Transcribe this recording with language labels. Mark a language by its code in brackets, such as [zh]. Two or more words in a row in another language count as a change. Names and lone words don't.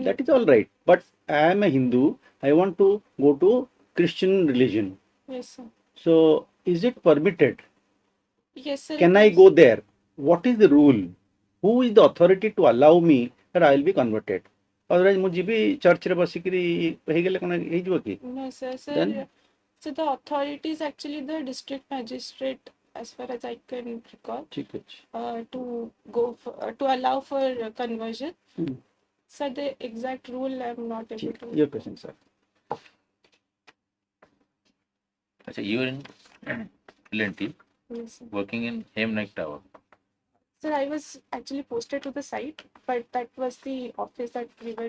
[en] That is all right. But I am a Hindu. I want to go to Christian religion. yes, sir. So is it permitted? Yes, sir. Can It I is. go there? What is the rule? Who is the authority to allow me that I will be converted? Otherwise, [or] ମୁଁ ଯିବି ଚର୍ଚ୍ଚରେ ବସିକିରି ହେଇଗଲେ କ'ଣ ହେଇଯିବ କି? [en] No, sir. Then Sir, so the authority is actually the district magistrate, as far as I can recall, [or] ଠିକ ଅଛି. [en] to go for, to allow for conversion. Hmm. Sir, the exact rule I'm not able [hi] ठीक. [en] to. Your question, sir. अच्छा, you are in L&T, Yes, sir. working in Hemnaik Tower. Sir, I was actually posted to the site, but that was the office that we were